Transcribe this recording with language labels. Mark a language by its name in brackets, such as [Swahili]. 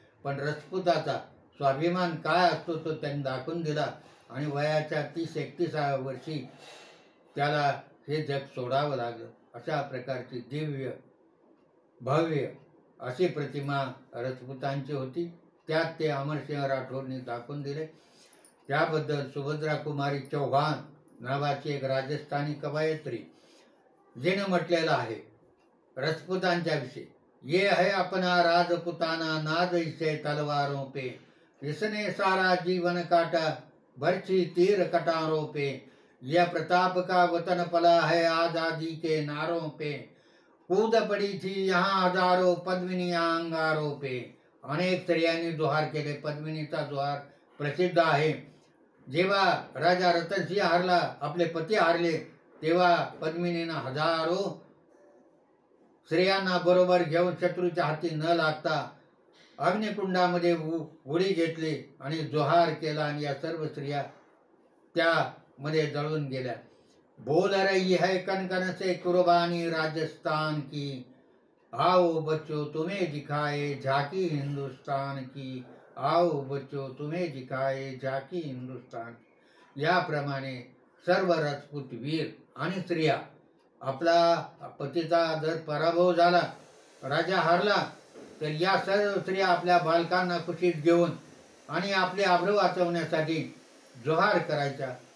[Marathi] पण राजपुताचा स्वाभिमान काय असतो तो त्यांनी दाखवून दिला आणि वयाच्या 30-31व्या वर्षी त्याला हे जग सोडावं लागलं. अशा प्रकारची दिव्य भव्य अशी प्रतिमा राजपुतांची होती. त्यात ते अमरसिंह राठोडने दाखवून दिले. त्याबद्दल सुभद्रा कुमारी चौहान नावाची एक राजस्थानी कवयित्री जिने म्हटलेलं आहे राजपुतांच्या विषयी, [Hindi] ये है अपना राजपुताना नाज इसे तलवारों पे, इसने सारा जीवन काटा बरछी तीर कटारों पे, यह प्रताप का वतन पला है आजादी के नारों पे, कूद पड़ी थी यहाँ हजारों पद्मिनियां अंगारों पे. [Marathi] अनेक स्त्रियांनी जोहार केले. पद्मिनीचा जोहार प्रसिद्ध आहे. जेव्हा राजा रतनसिंह हारला, आपले पती हारले, तेव्हा पद्मिनीनं हजारो स्त्रियांना बरोबर घेऊन शत्रूच्या हाती न लागता अग्निकुंडामध्ये उडी घेतली आणि जोहार केला आणि या सर्व स्त्रिया त्यामध्ये जळून गेल्या. [Hindi] बोल रही है कनकन से कुर्बानी राजस्थान की, आओ बच्चों तुम्हें दिखाए झांकी हिंदुस्तान की, आओ बच्चों तुम्हें दिखाए झांकी हिंदुस्तान. [Marathi] याप्रमाणे सर्व राजपूत वीर आणि स्त्रिया, आपला पतीचा जर पराभव झाला, राजा हारला, तर या सर्व स्त्रिया आपल्या बालकांना कुशीत घेऊन आणि आपले आबरू वाचवण्यासाठी जोहार करायच्या.